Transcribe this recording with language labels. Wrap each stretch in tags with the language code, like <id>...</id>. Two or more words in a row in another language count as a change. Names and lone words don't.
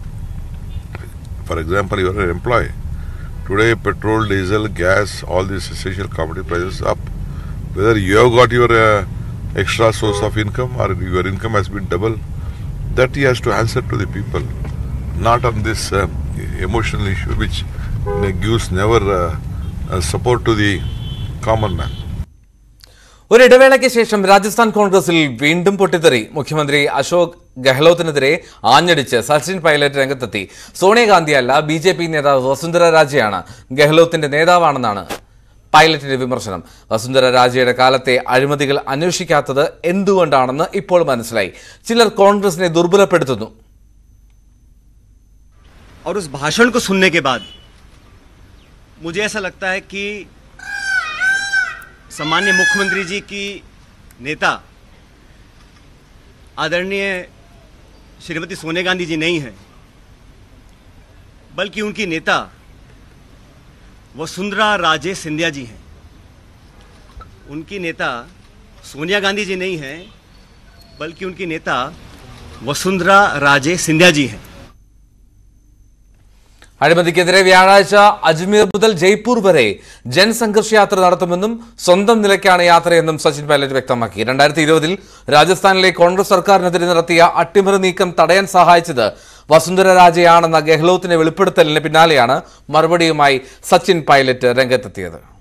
<en>For example, you are an employee. Today, petrol, diesel, gas, all these essential commodity prices up. Whether you have got your extra source of income or your income has been double, that he has to answer to the people, not on this emotional issue which gives never support to the common man.</en> <ml>ഒരിടവേളയ്ക്ക് ശേഷം രാജസ്ഥാൻ കോൺഗ്രസിൽ വീണ്ടും പൊട്ടിത്തെറി. മുഖ്യമന്ത്രി അശോക് ഗെഹ്ലോത്തിനെതിരെ ആഞ്ഞടിച്ച് സച്ചിൻ പൈലറ്റ് രംഗത്തെത്തി. സോണിയാഗാന്ധിയല്ല, BJP നേതാവ് വസുന്ധര രാജയാണ് ഗെഹ്ലോത്തിന്റെ നേതാവാണെന്നാണ് പൈലറ്റിന്റെ വിമർശനം. വസുന്ധര രാജയുടെ കാലത്തെ അഴിമതികൾ അന്വേഷിക്കാത്തത് എന്തുകൊണ്ടാണെന്ന് ഇപ്പോൾ മനസ്സിലായി. ചിലർ കോൺഗ്രസിനെ ദുർബലപ്പെടുത്തുന്നു.</ml> <hi>और उस भाषण को सुनने के बाद मुझे ऐसा लगता है कि सम्मान्य मुख्यमंत्री जी की नेता आदरणीय श्रीमती सोनिया गांधी जी नहीं है, बल्कि उनकी नेता वसुंधरा राजे सिंधिया जी हैं. उनकी नेता सोनिया गांधी जी नहीं हैं, बल्कि उनकी नेता वसुंधरा राजे सिंधिया जी हैं.</hi> <ml>അഴിമതിക്കെതിരെ വ്യാഴാഴ്ച അജ്മീർ മുതൽ ജയ്പൂർ വരെ ജൻസംഘർഷ് യാത്ര നടത്തുമെന്നും സ്വന്തം നിലയ്ക്കാണ് യാത്രയെന്നും സച്ചിൻ പൈലറ്റ് വ്യക്തമാക്കി. 2020 രാജസ്ഥാനിലെ കോൺഗ്രസ് സർക്കാരിനെതിരെ നടത്തിയ അട്ടിമറി നീക്കം തടയാൻ സഹായിച്ചത് വസുന്ധര രാജയാണെന്ന ഗെഹ്ലോത്തിന്റെ വെളിപ്പെടുത്തലിന് പിന്നാലെയാണ് മറുപടിയുമായി സച്ചിൻ പൈലറ്റ് രംഗത്തെത്തിയത്.</ml>